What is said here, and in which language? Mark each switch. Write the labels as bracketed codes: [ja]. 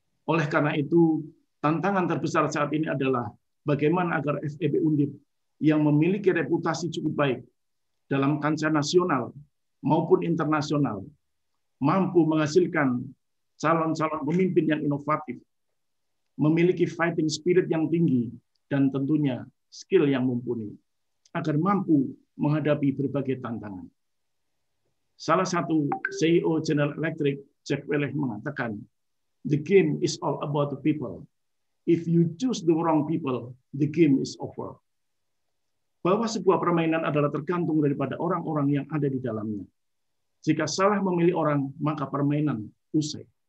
[id] Oleh karena itu, tantangan terbesar saat ini adalah bagaimana agar FEB UNDIP yang memiliki reputasi cukup baik dalam kancah nasional maupun internasional mampu menghasilkan calon-calon pemimpin yang inovatif, memiliki [en] fighting spirit [id] yang tinggi, dan tentunya skill yang mumpuni, agar mampu menghadapi berbagai tantangan. Salah satu [en] CEO General Electric, Jack Welch, [id] mengatakan, [en] "The game is all about the people. If you choose the wrong people, the game is over." [id] Bahwa sebuah permainan adalah tergantung daripada orang-orang yang ada di dalamnya. Jika salah memilih orang, maka permainan usai.